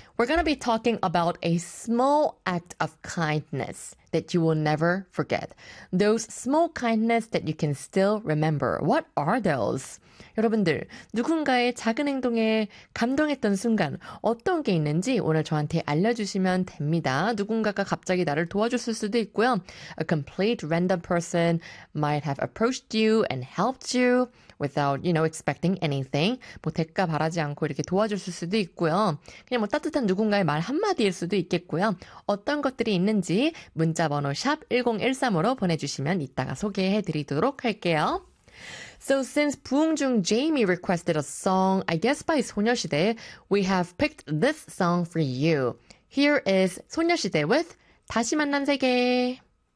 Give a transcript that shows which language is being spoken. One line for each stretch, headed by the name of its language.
English: We're going to be talking about a small act of kindness that you will never forget. Those small kindness that you can still remember. What are those?
Korean: 여러분들, 누군가의 작은 행동에 감동했던 순간, 어떤 게 있는지 오늘 저한테 알려주시면 됩니다. 누군가가 갑자기 나를 도와줬을 수도 있고요.
English: A complete random person might have approached you and helped you without, you know, expecting anything.
Korean: 뭐, 대가 바라지 않고 이렇게 도와줬을 수도 있고요. 그냥 뭐, 따뜻한 누군가의 말 한마디일 수도 있겠고요. 어떤 것들이 있는지 문자번호 샵1013으로 보내주시면 이따가 소개해 드리도록 할게요.
English: So since Bwoongjoong Jamie requested a song, I guess by 소녀시대, we have picked this song for you. Here is 소녀시대 with 다시 만난 세계.